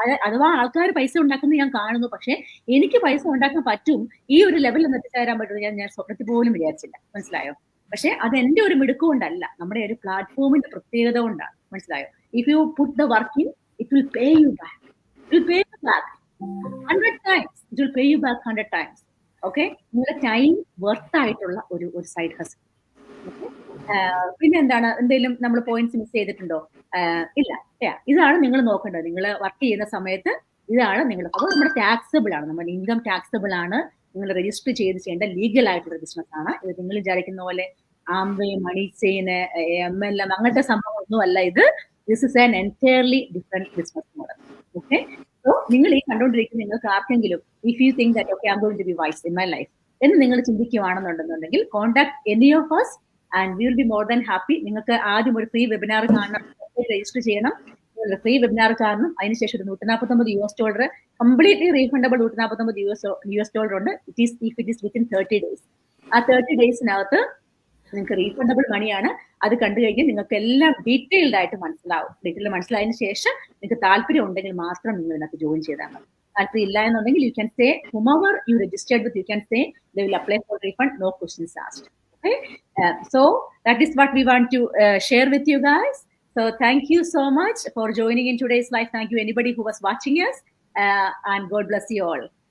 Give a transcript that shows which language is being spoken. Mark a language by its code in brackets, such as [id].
[ml] അഥവാ ആൾക്കാർ പൈസ ഉണ്ടാക്കുന്നത് ഞാൻ കാണുന്നു, പക്ഷെ എനിക്ക് പൈസ ഉണ്ടാക്കാൻ പറ്റും, ഈ ഒരു ലെവലിൽ ഒന്ന് എത്തിച്ചേരാൻ പറ്റുമെന്ന് ഞാൻ സ്വപ്നത്തിൽ പോലും വിചാരിച്ചില്ല. മനസ്സിലായോ? പക്ഷെ അത് എന്റെ ഒരു മിടുക്ക് കൊണ്ടല്ല, നമ്മുടെ ഒരു പ്ലാറ്റ്ഫോമിന്റെ പ്രത്യേകത കൊണ്ടാണ്. മനസ്സിലായോ? [en] If you put the work in, it will pay you back. It will pay you back 100 times. It will pay you back 100 times. [ml] Okay, നിങ്ങളുടെ ടൈം വർത്ത് ആയിട്ടുള്ള ഒരു സൈഡ് ഹസൽ. പിന്നെ എന്താണ്, എന്തെങ്കിലും നമ്മൾ പോയിന്റ്സ് മിസ് ചെയ്തിട്ടുണ്ടോ? ഇല്ല. ഇതാണ് നിങ്ങൾ നോക്കേണ്ടത്. നിങ്ങൾ വർക്ക് ചെയ്യുന്ന സമയത്ത് ഇതാണ് നിങ്ങൾ, അപ്പോൾ നമ്മുടെ ടാക്സബിൾ ആണ്, നമ്മുടെ ഇൻകം ടാക്സബിൾ ആണ്. നിങ്ങൾ രജിസ്റ്റർ ചെയ്യേണ്ട ലീഗൽ ആയിട്ടുള്ള ബിസിനസ് ആണ് ഇത്. നിങ്ങൾ വിചാരിക്കുന്ന പോലെ ആംവേ, മണി ചെയിന്, MLM അങ്ങനത്തെ സംഭവം ഒന്നും അല്ല ഇത്. [en] This is an entirely different business model. Okay, so [ml] നിങ്ങൾ ഈ കണ്ടുകൊണ്ടിരിക്കുന്ന നിങ്ങൾക്ക് ആർക്കെങ്കിലും [en] if you think that okay I am going to be wise in my life [ml] എന്ന് നിങ്ങൾ ചിന്തിക്കുകയാണെന്നുണ്ടെന്നുണ്ടെങ്കിൽ [en] Contact any of us and we will be more than happy. [ml] നിങ്ങൾക്ക് ആദ്യം ഒരു ഫ്രീ വെബിനാർ കാണണം, രജിസ്റ്റർ ചെയ്യണം. ഫ്രീ വെബിനാർ കാരണം അതിനുശേഷം ഒരു $149 കംപ്ലീറ്റ്ലി റീഫണ്ടബിൾ $149 ഉണ്ട്. [en] If it is within 30 days. [ml] ആ 30 daysനകത്ത് നിങ്ങൾക്ക് റീഫണ്ടബിൾ മണിയാണ്. അത് കണ്ടു കഴിഞ്ഞാൽ നിങ്ങൾക്ക് എല്ലാം ഡീറ്റെയിൽഡ് ആയിട്ട് മനസ്സിലാവും. ഡീറ്റെയിൽ മനസ്സിലായതിനു ശേഷം നിങ്ങൾക്ക് താല്പര്യം ഉണ്ടെങ്കിൽ മാത്രം നിങ്ങൾ ഇതിനകത്ത് ജോയിൻ ചെയ്താൽ മതി. താല്പര്യം ഇല്ല എന്നുണ്ടെങ്കിൽ [en] You can say whomever you registered with, you can say they will apply for refund, no questions asked. Okay, so that is what we want to share with you guys. So thank you so much for joining in today's live. Thank you anybody who was watching us, and God bless you all.